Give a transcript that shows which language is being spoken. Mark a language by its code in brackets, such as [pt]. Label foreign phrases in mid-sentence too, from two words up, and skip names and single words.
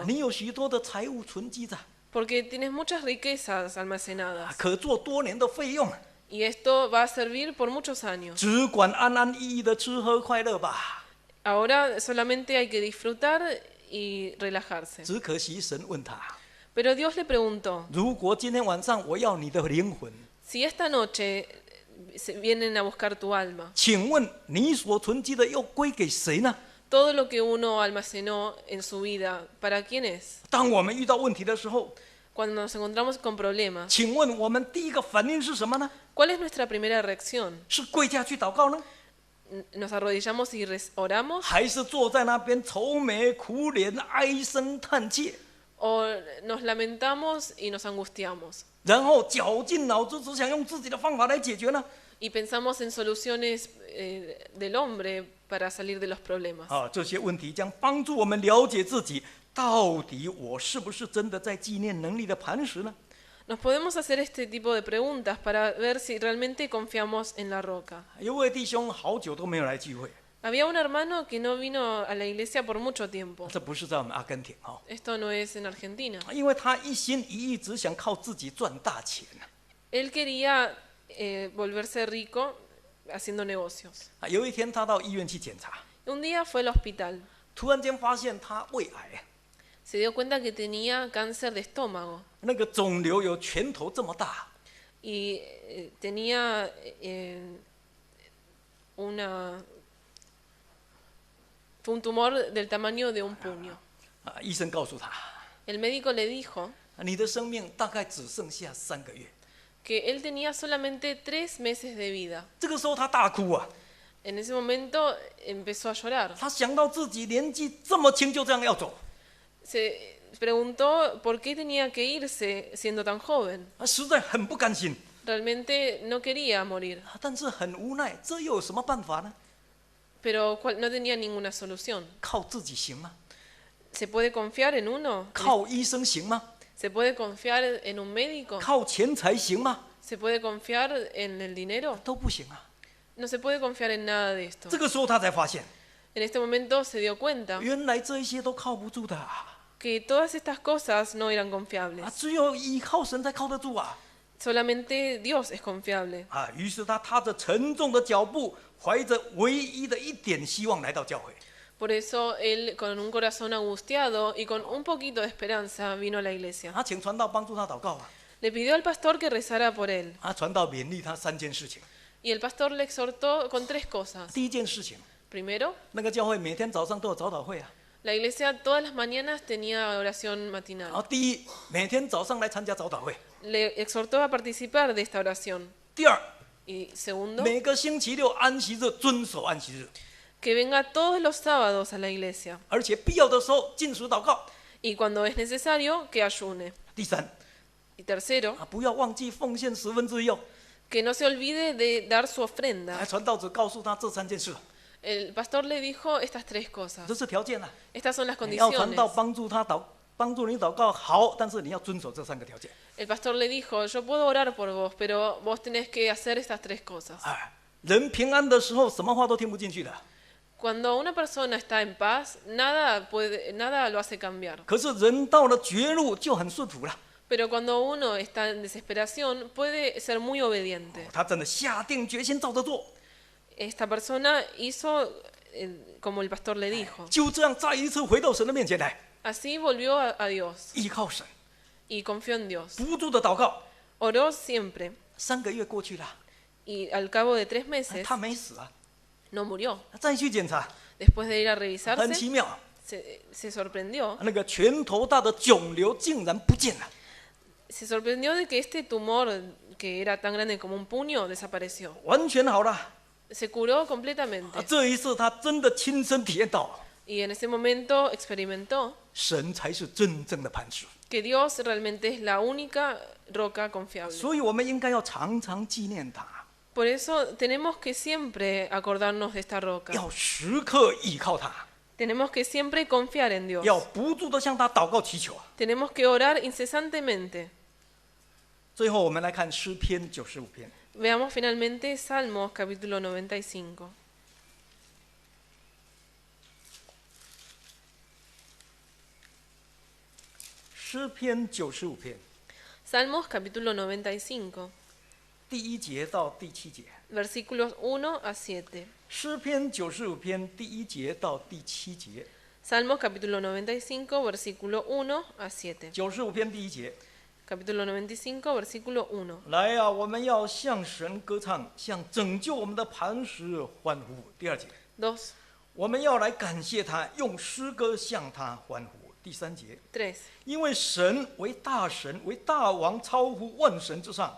[zh] 你有许多的财物存积着， [es] porque tienes muchas riquezas almacenadas [zh] 可做多年的费用。” [es] y esto va a servir por muchos años. [zh] 只管安安逸逸的吃喝快乐吧。 [es] Ahora solamente hay que disfrutar y relajarse. [zh] 只可惜神问他： [es] Pero Dios le preguntó, [zh] 如果今天晚上我要你的灵魂， [es] si esta noche vienen a buscar tu alma, [zh] 请问你所存积的又归给谁呢？ [es] todo lo que uno almacenó en su vida, ¿para quién es? [zh] 当我们遇到问题的时候， [es] Cuando nos encontramos con problemas, [zh] 请问我们第一个反应是什么呢？ [es] ¿cuál es nuestra primera reacción? [zh] 是跪下去祷告呢， [es] ¿Nos arrodillamos y oramos? [zh] 还是坐在那边愁眉苦脸、唉声叹气， [es] ¿O nos lamentamos y nos angustiamos? [zh] 然后绞尽脑汁只想用自己的方法来解决呢？ [es] Y pensamos en soluciones del hombre para salir de los problemas. [zh] 这些问题将帮助我们了解自己，到底我是不是真的在纪念能力的磐石呢？ [es] Nos podemos hacer este tipo de preguntas para ver si realmente confiamos en la roca. [zh] 有位弟兄好久都没有来聚会， [es] Había un hermano que no vino a la iglesia por mucho tiempo. [zh] 这不是在我们阿根廷哦， [es] Esto no es en Argentina. [zh] 因为他一心一意只想靠自己赚大钱 [es] Él quería volverse rico haciendo negocios. [zh] 有一天他到医院去检查， [es] Un día fue al hospital. [zh] 突然间发现他胃癌， [es] Se dio cuenta que tenía cáncer de estómago [zh] 那个肿瘤有拳头这么大， [es] y tenía fue un tumor del tamaño de un puño. [zh] 医生告诉他， [es] El médico le dijo [zh] 你的生命大概只剩下3个月。 [es] que él tenía solamente 3 meses de vida. [zh] 这个时候他大哭啊， [es] En ese momento empezó a llorar. [zh] 他想到自己年纪这么轻就这样要走， [es] Se preguntó por qué tenía que irse siendo tan joven. [zh] 实在很不甘心， [es] Realmente no quería morir, [zh] 但是很无奈，这又有什么办法呢？ [es] pero no tenía ninguna solución. [zh] 靠自己行吗？ [es] ¿Se puede confiar en uno? [zh] 靠医生行吗？ [es] ¿Se puede confiar en un médico? [zh] 靠钱财行吗？ [es] ¿Se puede confiar en el dinero? [zh] 都不行啊。 [es] No se puede confiar en nada de esto. [zh] 这个时候他才发现， [es] En este momento se dio cuenta [zh] 原来这一些都靠不住的啊！ [es] que todas estas cosas no eran confiables. [zh] 只有依靠神才靠得住啊！ [es] Solamente Dios es confiable. [zh] 于是他踏着沉重的脚步，怀着唯一的一点希望来到教会。 [es] Por eso él, con un corazón angustiado y con un poquito de esperanza, vino a la iglesia. [zh] 他请传道帮助他祷告啊！ [es] Le pidió al pastor que rezara por él. [zh] 传道勉励他3件事情。 [es] Y el pastor le exhortó con 3 cosas. [zh] 第一件事情， [es] Primero, [zh] 那个教会每天早上都有早祷会啊。 [es] la iglesia todas las mañanas tenía oración [zh] 然后 [es] matinal. [zh] 第一，每天早上来参加早祷会。 [es] Le exhortó a participar de esta oración. [zh] 第二， [es] Y segundo, [zh] 每个星期六安息日遵守安息日， [es] que venga todos los sábados a la iglesia. [zh] 而且必要的时候禁食祷告。 [es] Y cuando es necesario, que ayune. [zh] 第三， [es] Y tercero, [zh] 不要忘记奉献1/10哦。 [es] que no se olvide de dar su ofrenda. [zh] 传道者告诉他这3件事， [es] El pastor le dijo estas 3 cosas. [zh] 这是条件啊。 [es] Estas son las [zh] 你要传 [es] condiciones. [zh] 道帮助你祷告好，但是你要遵守这3个条件。 [es] El pastor le dijo, yo puedo orar por vos, pero vos tenés que hacer estas 3 cosas. [zh] 人平安的时候，什么话都听不进去的。 [es] Cuando una persona está en paz, nada lo hace cambiar. [zh] 可是人到了绝路就很顺服了。 [es] Pero cuando uno está en desesperación, puede ser muy obediente. [zh] 他真的下定决心照着做， [es] Esta persona hizo como el pastor le dijo. [zh] 就这样再一次回到神的面前来， [es] Así volvió a Dios [zh] 依靠神， [es] y confió en Dios. [zh] 不住的祷告。 [es] Oró siempre [zh] 3 个月过去了， [es] y al cabo de 3 meses [zh] 他没死啊。 [es] no murió. [zh] 再去检查， [es] Después de ir a [zh] 很 [es] revisarse, [zh] 奇妙， [es] se sorprendió. [zh] 那个拳头大的肿瘤竟然不见了。 [es] Se sorprendió de que este tumor, que era tan grande como un puño, desapareció. [zh] 完全好了。 [es] Se curó completamente. [zh] 这一次他真的亲身体验到， [es] Y en ese momento experimentó [zh] 神才是真正的磐石。 [es] que Dios realmente es la única roca confiable. [zh] 所以我们应该要常常纪念他， [es] Por eso tenemos que siempre acordarnos de esta roca. [zh] 要时刻依靠他， [es] Tenemos que siempre confiar en Dios. [zh] 要不住的向他祷告祈求。 [es] Tenemos que orar incesantemente. [zh] 最后，我们来看诗篇95篇。 [es] Veamos finalmente Salmos capítulo 95. [zh] 诗篇95篇 [es] Salmos capítulo 95, [zh] 第1节到第7节。 [es] versículos 1 a 7. [zh] 诗篇95篇第1节到第7节。 [es] Salmos capítulo 95, versículo 1 a 7. [zh] 95 篇第1节。 [es] Capítulo 95, versículo 1. [zh] 来啊，我们要向神歌唱，向拯救我们的磐石欢呼。第2节， [es] 2, [zh] 我们要来感谢他，用诗歌向他欢呼。第3节， [es] 3, [zh] 因为神为大神，为大王，超乎万神之上。